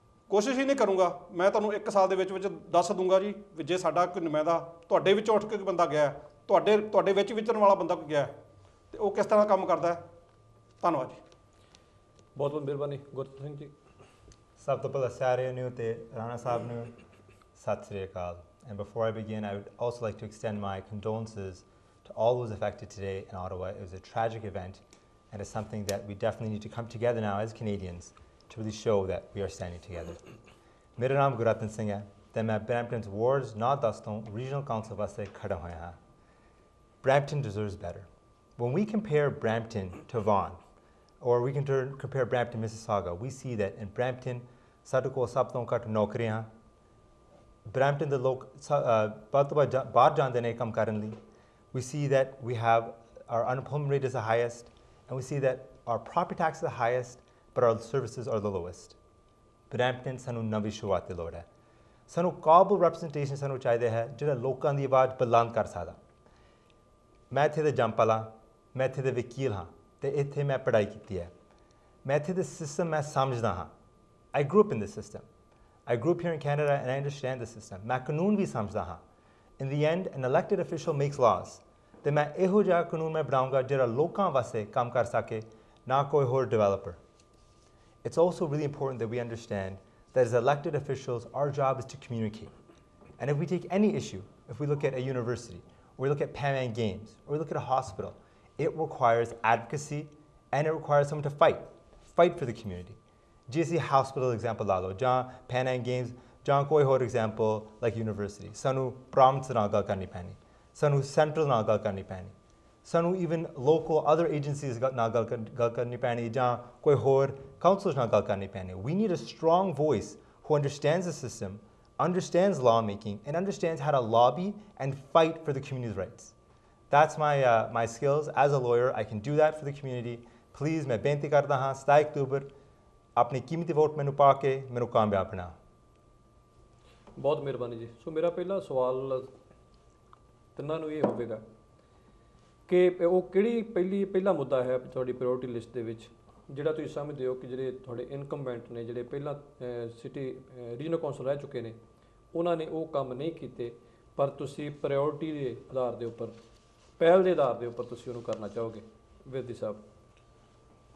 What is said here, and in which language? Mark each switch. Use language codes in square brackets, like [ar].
[pa] ਕੋਸ਼ਿਸ਼ ਹੀ ਨਹੀਂ ਕਰੂੰਗਾ, ਮੈਂ ਤੁਹਾਨੂੰ 1 ਸਾਲ ਦੇ ਵਿੱਚ ਦੱਸ ਦੂੰਗਾ ਜੀ ਵੀ ਜੇ ਸਾਡਾ ਕੋਈ ਨੁਮਾਇੰਦਾ ਤੁਹਾਡੇ ਵਿੱਚੋਂ ਉੱਠ ਕੇ ਕੋਈ ਬੰਦਾ ਗਿਆ, ਤੁਹਾਡੇ ਵਿੱਚ ਵਿਚਰਨ ਵਾਲਾ ਬੰਦਾ ਕੋਈ ਗਿਆ ਤੇ ਉਹ ਕਿਸ ਤਰ੍ਹਾਂ ਕੰਮ ਕਰਦਾ ਹੈ। ਧੰਨਵਾਦ ਜੀ। ਬਹੁਤ ਬਹੁਤ ਮਿਹਰਬਾਨੀ ਗੁਰਤੇਜ ਸਿੰਘ ਜੀ। ਸਭ ਤੋਂ ਪਹਿਲਾਂ ਸਾਰਿਆਂ ਨੂੰ ਤੇ ਰਾਣਾ ਸਾਹਿਬ ਨੂੰ ਸਤਿ ਸ੍ਰੀ ਅਕਾਲ। [en] And before I begin, I would also like to extend my condolences to all those affected today in Ottawa. It was a tragic event, and it's something that we definitely need to come together now as Canadians to really show that we are standing together. [pa] ਮੇਰਾ ਨਾਮ ਗੁਰਤੇਜ ਸਿੰਘ ਹੈ ਤੇ ਮੈਂ Brampton wards 9-10 ਤੋਂ regional council ਵਾਸਤੇ ਖੜਾ ਹੋਇਆ ਹਾਂ। [en] Brampton deserves better. When we compare Brampton to Vaughan, or we can compare Brampton, Mississauga, we see that in Brampton, [pa] ਸਾਡੇ ਕੋਲ ਸਭ ਤੋਂ ਘੱਟ ਨੌਕਰੀਆਂ। Brampton ਦੇ ਲੋਕ ਵੱਧ ਤੋਂ ਵੱਧ ਬਾਹਰ ਜਾਂਦੇ ਨੇ ਕੰਮ ਕਰਨ ਲਈ। [en] We see that we have our unemployment rate is the highest, and we see that our property tax is the highest, but our services are the lowest. [pa] Brampton ਸਾਨੂੰ ਨਵੀਂ ਸ਼ੁਰੂਆਤ ਦੀ ਲੋੜ ਹੈ। ਸਾਨੂੰ ਕਾਬਲ ਰੈਪਰੈਜ਼ੈਂਟੇਸ਼ਨ ਸਾਨੂੰ ਚਾਹੀਦਾ ਹੈ ਜਿਹੜਾ ਲੋਕਾਂ ਦੀ ਆਵਾਜ਼ ਬੁਲੰਦ ਕਰ ਸਕਦਾ। ਮੈਂ ਇੱਥੇ ਦੇ ਜੰਮ ਪਲਾ, ਮੈਂ ਇੱਥੇ ਦੇ ਵਕੀਲ ਹਾਂ ਤੇ ਇੱਥੇ ਮੈਂ ਪੜ੍ਹਾਈ ਕੀਤੀ ਹੈ। ਮੈਂ ਇੱਥੇ ਦੇ ਸਿਸਟਮ ਮੈਂ ਸਮਝਦਾ ਹਾਂ। [en] I grew up in the system. I grew up here in Canada and I understand the system. [pa] ਮੈਂ ਕਾਨੂੰਨ ਵੀ ਸਮਝਦਾ ਹਾਂ। [en] In the end, an elected official makes laws. [pa] ਤੇ ਮੈਂ ਇਹੋ ਜਿਹਾ ਕਾਨੂੰਨ ਮੈਂ ਬਣਾਉਂਗਾ ਜਿਹੜਾ ਲੋਕਾਂ ਵਾਸਤੇ ਕੰਮ ਕਰ ਸਕੇ, ਨਾ ਕੋਈ ਹੋਰ developer. [en] It's also really important that we understand that as elected officials, our job is to communicate. And if we take any issue, if we look at a university, or we look at Pan Am Games, or we look at a hospital, it requires advocacy and it requires someone to fight for the community. [pa] GC hospital example ਲਾ ਲਓ, ਜਾਂ Pan Am Games, ਜਾਂ ਕੋਈ ਹੋਰ [en] example like university. [pa] ਸਾਨੂੰ province ਨਾਲ ਗੱਲ ਕਰਨੀ ਪੈਣੀ, ਸਾਨੂੰ central ਨਾਲ ਗੱਲ ਕਰਨੀ ਪੈਣੀ, ਸਾਨੂੰ [en] even local other agencies [pa] ਨਾਲ ਗੱਲ ਕਰਨੀ ਪੈਣੀ, ਜਾਂ ਕੋਈ ਹੋਰ councils ਨਾਲ ਗੱਲ ਕਰਨੀ ਪੈਣੀ. [en] We need a strong voice who understands the system, understands lawmaking, and understands how to lobby and fight for the community's rights. That's my skills. As a lawyer, I can do that for the community. [pa] Please, मैं बेनती करता हाँ 27 अक्टूबर अपनी कीमती vote मैनू पा के मैनू कामयाब बना। ਬਹੁਤ ਮਿਹਰਬਾਨੀ ਜੀ। ਸੋ ਮੇਰਾ ਪਹਿਲਾ ਸਵਾਲ ਤਿੰਨਾਂ ਨੂੰ ਇਹ ਹੋਵੇਗਾ ਕਿ ਉਹ ਪਹਿਲਾ ਮੁੱਦਾ ਹੈ ਤੁਹਾਡੀ ਪ੍ਰਾਇੋਰਟੀ ਲਿਸਟ ਦੇ ਵਿੱਚ ਜਿਹੜਾ ਤੁਸੀਂ ਸਮਝਦੇ ਹੋ ਕਿ ਜਿਹੜੇ ਤੁਹਾਡੇ ਇਨਕੰਬੈਂਟ ਨੇ, ਜਿਹੜੇ ਪਹਿਲਾਂ ਸਿਟੀ ਰੀਜਨਲ ਕੌਂਸਲ ਰਹਿ ਚੁੱਕੇ ਨੇ, ਉਹਨਾਂ ਨੇ ਉਹ ਕੰਮ ਨਹੀਂ ਕੀਤੇ, ਪਰ ਤੁਸੀਂ ਪ੍ਰਾਇੋਰਟੀ ਦੇ ਆਧਾਰ ਦੇ ਉੱਪਰ, ਪਹਿਲ ਦੇ ਆਧਾਰ ਦੇ ਉੱਪਰ ਤੁਸੀਂ ਉਹਨੂੰ ਕਰਨਾ ਚਾਹੋਗੇ। ਵਿਰਦੀ ਸਾਹਿਬ।